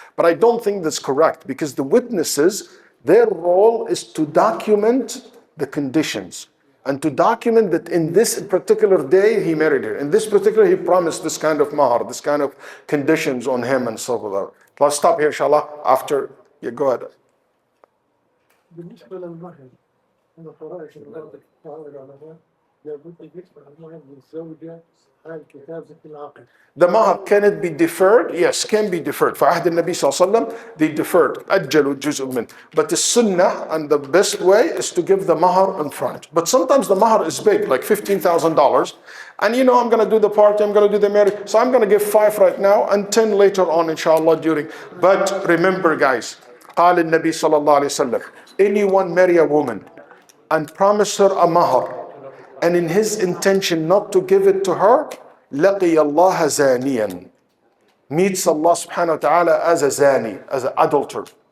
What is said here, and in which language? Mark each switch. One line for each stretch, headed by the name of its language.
English: But I don't think that's correct, because the witnesses, their role is to document the conditions and to document that in this particular day he married her, in this particular he promised this kind of mahr, this kind of conditions on him and so forth. Let's stop here, inshallah. After you go ahead.
Arabic: بالنسبة للمهر أنا قرأت بعض العلماء لابد يدفع المهر للزوجة عن كتابة العقد.
English: The mahr, can it be deferred? Yes, can be deferred. For
Arabic: عهد النبي صلى الله عليه وسلم,
English: they deferred.
Arabic: أجلوا جزء منه.
English: But the sunnah and the best way is to give the mahr in front. But sometimes the mahr is big, like $15,000. And I'm going to do the party, I'm going to do the marriage. So I'm going to give 5 right now and 10 later on, inshallah, during. But remember, guys,
Arabic: قال النبي صلى الله عليه وسلم,
English: anyone marry a woman and promise her a mahr, and in his intention not to give it to her,
Arabic: لقي الله زانيا,
English: meets Allah subhanahu wa ta'ala as a zani, as an adulterer.